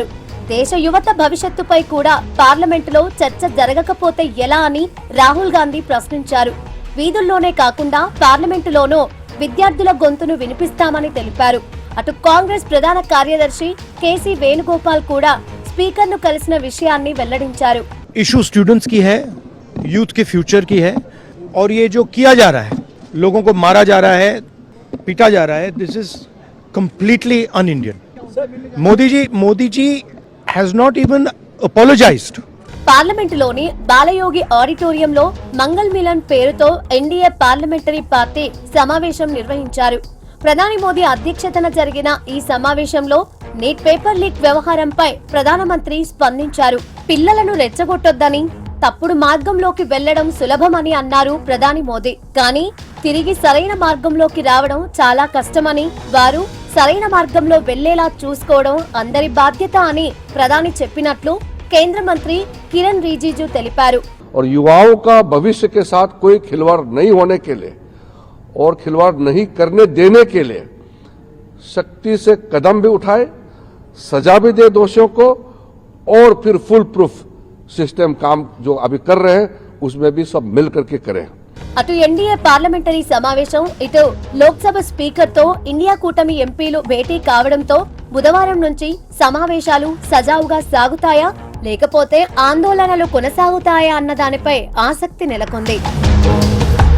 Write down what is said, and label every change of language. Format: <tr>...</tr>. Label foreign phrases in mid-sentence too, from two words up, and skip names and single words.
<te>దేశ యువత భవిష్యత్తుపై కూడా పార్లమెంటులో చర్చ జరగకపోతే ఎలా అని రాహుల్ గాంధీ ప్రశ్నించారు. వీధుల్లోనే కాకుండా పార్లమెంటులోనూ విద్యార్థుల గొంతును వినిపిస్తామని తెలిపారు. అటు కాంగ్రెస్ ప్రధాన కార్యదర్శి కేసీ వేణుగోపాల్ కూడా స్పీకర్ ను కలిసిన విషయాన్ని వెల్లడించారు.</te> <en>issue students</en> <hi>की है, यूथ के फ्यूचर की है और ये जो किया जा रहा है, लोगों को मारा जा रहा है, पीटा जा रहा है,</hi> <en>this is completely un Indian. मोदी जी has not even apologized.</en> <te>పార్లమెంటులోని బాలయోగి ఆడిటోరియంలో మంగళ్ మిలన్ పేరుతో ఎన్డీఏ</te> <en>parliamentary party</en> <te>సమావేశం నిర్వహించారు. ప్రధాని మోదీ అధ్యక్షతన జరిగిన ఈ సమావేశంలో నీట్</te> <en>paper leak</en> <te>వ్యవహారంపై ప్రధానమంత్రి స్పందించారు. పిల్లలను రెచ్చగొట్టొద్దని, తప్పుడు మార్గంలోకి వెళ్లడం సులభమని అన్నారు ప్రధాని మోదీ. కానీ తిరిగి సరైన మార్గంలోకి రావడం చాలా కష్టమని, వారు సరైన మార్గంలో వెళ్లేలా చూసుకోవడం అందరి బాధ్యత అని ప్రధాని చెప్పినట్లు కేంద్ర మంత్రి కిరణ్ రిజిజు తెలిపారు.</te> <hi>और युवाओं का भविष्य के साथ कोई खिलवाड़ नहीं होने के लिए और खिलवाड़ नहीं करने देने के लिए सख्ती से कदम भी उठाए, सजा भी दे दोषियों को और फिर</hi> <en>full proof system</en> <hi>काम जो अभी कर रहे हैं उसमें भी सब मिल करके करें.</hi> <te>అటు ఎన్డీఏ పార్లమెంటరీ సమావేశం, ఇటు లోక్సభ స్పీకర్ తో ఇండియా కూటమి ఎంపీలు భేటీ కావడంతో బుధవారం నుంచి సమావేశాలు సజావుగా సాగుతాయా లేకపోతే ఆందోళనలు కొనసాగుతాయా అన్న దానిపై ఆసక్తి నెలకొంది.</te>